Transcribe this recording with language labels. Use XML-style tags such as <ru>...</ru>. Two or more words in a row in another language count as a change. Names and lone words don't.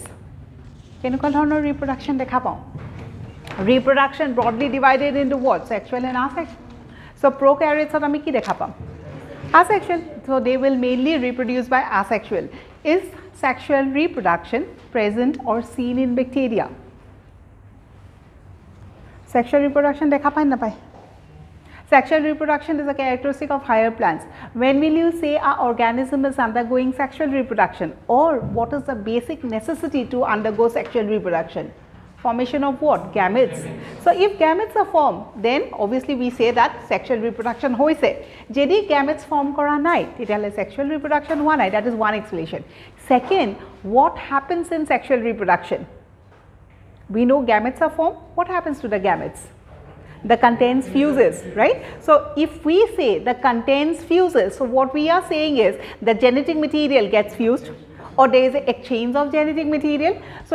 <as>কেনেকুৱা ধৰণৰ reproduction দেখা পাওঁ?</as> <en>Reproduction broadly divided into what? Sexual and asexual. So prokaryotes</en> <as>অত আমি কি দেখা পাওঁ?</as> <en>Asexual. So they will mainly reproduce by asexual. Is sexual reproduction present or seen in bacteria? Sexual reproduction</en> <as>দেখা পায় না পায়?</as> <en>Sexual reproduction is a characteristic of higher plants. When will you say an organism is undergoing sexual reproduction, or what is the basic necessity to undergo sexual reproduction? Formation of what? Gametes. So if gametes are formed, then obviously we say that sexual reproduction hoise.</en> <as>যদি</as> <en>gametes form</en> <as>কৰা নাই, তেতিয়াহলে</as> <en>sexual reproduction</en> <as>হোৱা নাই.</as> <en>That is one explanation. Second, what happens in sexual reproduction? We know gametes are formed. What happens to the gametes? The contents fuses, right? So if we say the contents fuses, so what we are saying is the genetic material gets fused, or there is an exchange of genetic material.</en>